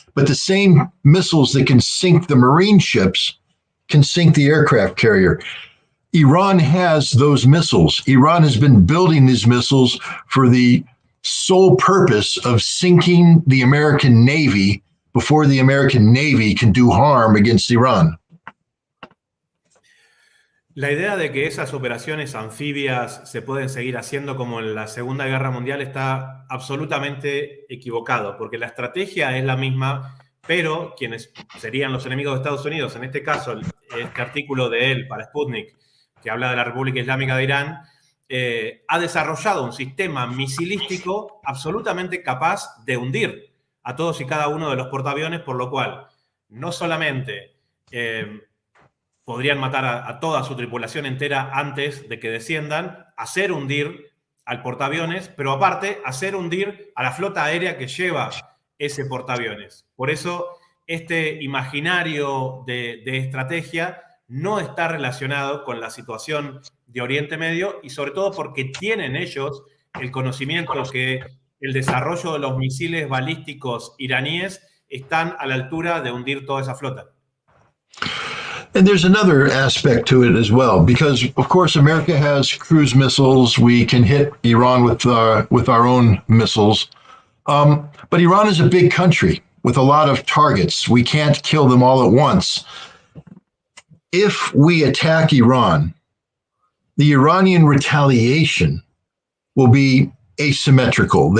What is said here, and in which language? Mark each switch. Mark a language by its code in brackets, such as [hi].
[en] But the same missiles that can sink the Marine ships can sink the aircraft carrier. Iran has those missiles. Iran has been building these missiles for the sole purpose of sinking the American Navy before the American Navy can do harm against Iran. [es] La idea de que esas operaciones anfibias se pueden seguir haciendo como en la Segunda Guerra Mundial está absolutamente equivocado, porque la estrategia es la misma, pero quienes serían los enemigos de Estados Unidos, en este caso, este artículo de él para Sputnik, que habla de la República Islámica de Irán, ha desarrollado un sistema misilístico absolutamente capaz de hundir a todos y cada uno de los portaaviones, por lo cual no solamente podrían matar a toda su tripulación entera antes de que desciendan, hacer hundir al portaaviones, pero aparte hacer hundir a la flota aérea que lleva ese portaaviones. Por eso este imaginario de estrategia no está relacionado con la situación de Oriente Medio, y sobre todo porque tienen ellos el conocimiento que el desarrollo de los misiles balísticos iraníes están a la altura de hundir toda esa flota. [en] And there's another aspect to it as well, because of course America has cruise missiles. We can hit Iran with our own missiles, but Iran is a big country with a lot of targets. We can't kill them all at once. If we attack Iran, the Iranian retaliation will be asymmetrical.